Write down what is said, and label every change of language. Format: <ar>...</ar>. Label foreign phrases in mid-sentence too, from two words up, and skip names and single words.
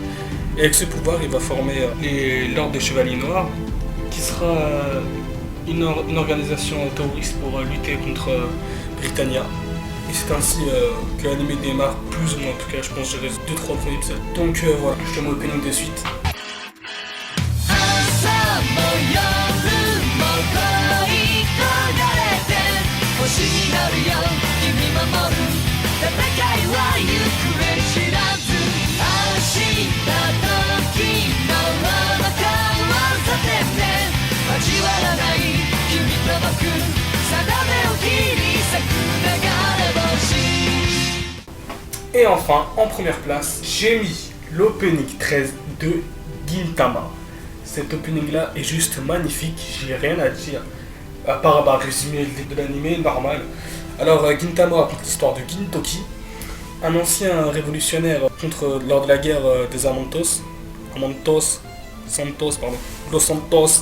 <fr>Et avec ce pouvoir, il va former l'ordre des chevaliers noirs, qui sera une organisation terroriste pour lutter contre Britannia. Et c'est ainsi que l'anime démarre, plus ou moins en tout cas, je pense que j'ai 2-3 premiers épisodes. Donc voilà, je te mets l'opening de suite.</fr> <ja>朝も夜も恋焦がれて星になるよ君守る戦いは行方知らず明日時のまま交わさせて交わらない君と僕定めを切り裂く流れ星</ja> <fr>Et enfin, en première place, j'ai mis l'opening 13 de Gintama. Cet opening là est juste magnifique, j'ai rien à dire, à part résumer de l'anime normal. Alors Gintama raconte l'histoire de Gintoki, un ancien révolutionnaire lors de la guerre des Los Santos.</fr>